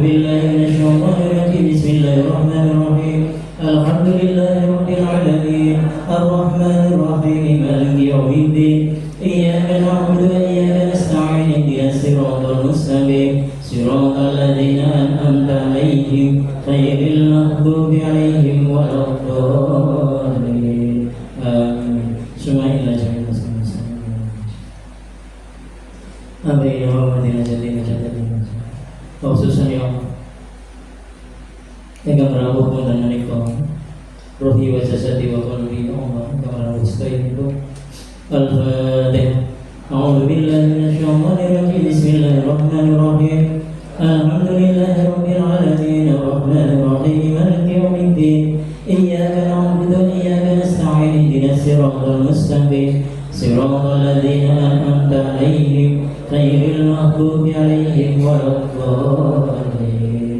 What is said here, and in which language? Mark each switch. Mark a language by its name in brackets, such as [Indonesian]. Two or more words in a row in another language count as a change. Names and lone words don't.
[Arabic] بالله من الشيطان الرجيم بسم الله الرحمن الرحيم الحمد لله رب العالمين الرحمن الرحيم مالك يوم الدين إياك نعبد وإياك نستعين اهدنا الصراط المستقيم صراط الذين أنعمت عليهم غير المغضوب عليهم ولا الضالين آمين. [Indonesian] Semuanya jami'an masing-masing. [Arabic] آمين يا رب العالمين. [Javanese] Khususnya yang ingkang rawuh wonten menika [Arabic] روحي وجسدي وقلبي [Javanese] Allah ingkang rawuh sedaya Al-Fatihah. [Arabic] أعوذ بالله من الشيطان الرجيم. بسم الله الرحمن الرحيم. الحمد لله رب العالمين الرحمن الرحيم مالك يوم الدين. إياك نعبد وإياك نستعين اهدنا الصراط المستقيم صراط الذين أنعمت عليهم غير المغضوب عليهم ولا الضالين.